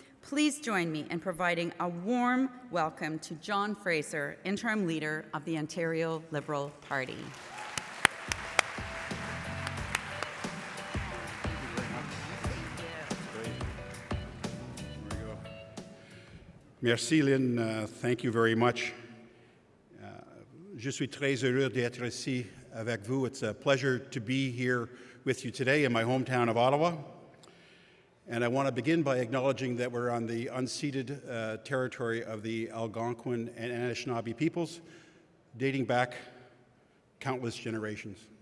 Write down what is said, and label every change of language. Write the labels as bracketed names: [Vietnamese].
[English] Please join me in providing a warm welcome to John Fraser, interim leader of the Ontario Liberal Party. [French] Merci [English] Lynn, thank you very much. [French] Je suis très heureux d'être ici avec vous. [English] It's a pleasure to be here with you today in my hometown of Ottawa. And I want to begin by acknowledging that we're on the unceded territory of the Algonquin and Anishinaabe peoples, dating back countless generations.